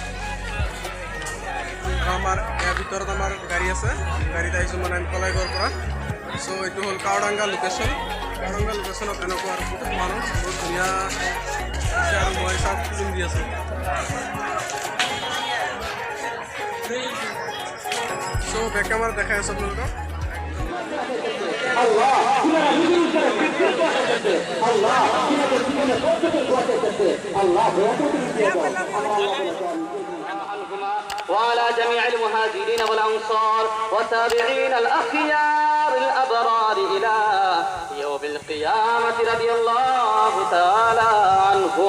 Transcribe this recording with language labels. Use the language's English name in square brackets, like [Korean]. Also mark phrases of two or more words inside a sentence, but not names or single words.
[Assamese] আমাৰ ইয়াৰ ভিতৰত আমাৰ গাড়ী আছে, গাড়ীত আহিছোঁ মানে আমি কলাইগড়ৰ পৰা। চ' এইটো হ'ল কাৱডাঙ্গা লোকেশ্যন। কাৱডাঙ্গা লোকেশ্যনত এনেকুৱা আৰু বহুত মানুহ, বহুত ধুনীয়া হৈছে। আৰু মই চব ফিল্ম দি আছোঁ। চ' [English] back camera [Assamese] দেখাই আছোঁ আপোনালোকক। [Arabic] وعلى جميع المهاجرين والأنصار والتابعين الأخيار الأبرار إلى يوم القيامة رضي الله تعالى عنهم.